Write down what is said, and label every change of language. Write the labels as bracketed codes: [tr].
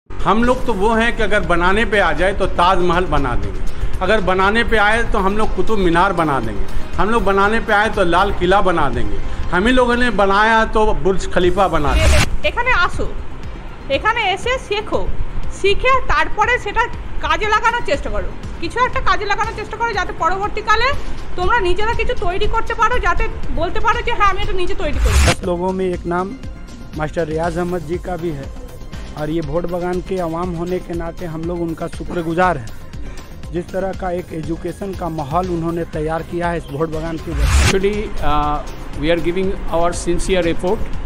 [hi] हम लोग तो वो हैं कि अगर बनाने पे आ जाए तो ताजमहल बना देंगे, अगर बनाने पे आए तो हम लोग कुतुब मीनार बना देंगे, हम लोग बनाने पे आए तो लाल किला बना देंगे, हम ही लोगों ने बनाया तो बुर्ज खलीफा बना देंगे। [bn] এখানে আসো, এখানে এসে শেখো, শিখে তারপরে সেটা কাজে লাগানোর চেষ্টা করো, কিছু একটা কাজে লাগানোর চেষ্টা করো যাতে পরবর্তীকালে তোমরা নিজেরা কিছু তৈরি করতে পারো, যাতে বলতে পারো যে হ্যাঁ আমি এটা নিজে তৈরি করি। [hi] 10 लोगों में एक नाम मास्टर रियाज अहमद जी का भी है और ये भोट बगान के अवाम होने के नाते हम लोग उनका शुक्रगुजार हैं। जिस तरह का एक एजुकेशन का माहौल उन्होंने तैयार किया है इस भोट बगान की वजह। [en] Actually we are giving our sincere effort.